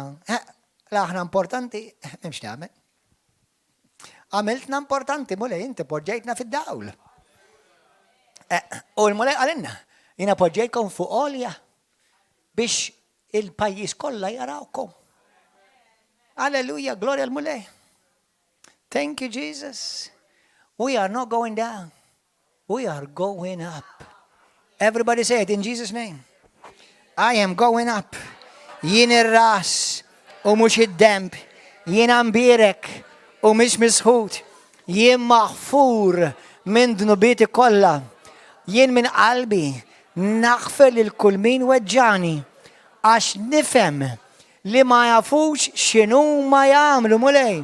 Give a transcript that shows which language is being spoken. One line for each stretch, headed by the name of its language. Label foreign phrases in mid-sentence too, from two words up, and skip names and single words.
Maltese: L-aħna importanti, m'hemmx nagħmel. Għamiltna importanti mulej inti poġġejtna fid-dawl. U l-mulej għalinna, jiena poġġejtkom fuq għolja biex il-pajjiż kollha jarawkom. Alleluja, gloria l-mulej.
English: Thank you, Jesus. We are not going down. We are going up. Everybody say it in Jesus' name. I am going up.
Maltese: jien ir-ras u mhux id-demb, jien mbirek u mhux misħud, jien maħfur minn dnubieti kollha, jien minn qalbi naħfel lil kull min weġġani għax nifhem li ma jafux x'inhuma jagħmlu mulej.